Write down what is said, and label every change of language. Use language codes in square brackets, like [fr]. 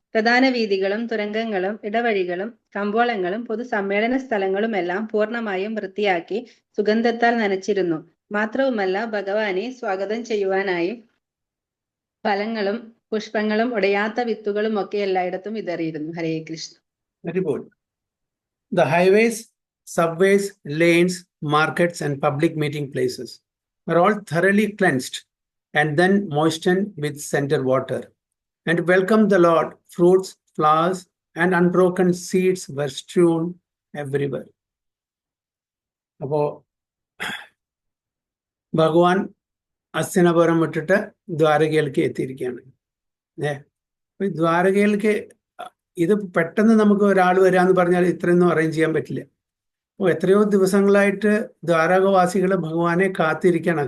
[ml] പ്രധാന വീതികളും തുരങ്കങ്ങളും ഇടവഴികളും കമ്പോളങ്ങളും പൊതു സമ്മേളന സ്ഥലങ്ങളുമെല്ലാം പൂർണ്ണമായും വൃത്തിയാക്കി സുഗന്ധത്താൽ നനച്ചിരുന്നു. മാത്രവുമല്ല, ഭഗവാനെ സ്വാഗതം ചെയ്യുവാനായി ഫലങ്ങളും പുഷ്പങ്ങളും ഉടയാത്ത വിത്തുകളും ഒക്കെ എല്ലായിടത്തും വിതറിയിരുന്നു. ഹരേ Krishna. [en] Very good. The highways, subways, lanes, markets, and public meeting places are all thoroughly cleansed and then moistened with center water. And welcome the Lord, fruits, flowers, and unbroken seeds were strewn everywhere. [ml] അപ്പോ ഭഗവാൻ അസ്തിനപുരം വിട്ടിട്ട് ദ്വാരകയിലേക്ക് എത്തിയിരിക്കുകയാണ്. ദ്വാരകയിലേക്ക് ഇത് പെട്ടെന്ന് നമുക്ക് ഒരാൾ വരാന്ന് പറഞ്ഞാൽ ഇത്രയൊന്നും അറേഞ്ച് ചെയ്യാൻ പറ്റില്ല. അപ്പോൾ എത്രയോ ദിവസങ്ങളായിട്ട് ദ്വാരകവാസികൾ ഭഗവാനെ കാത്തിരിക്കണം.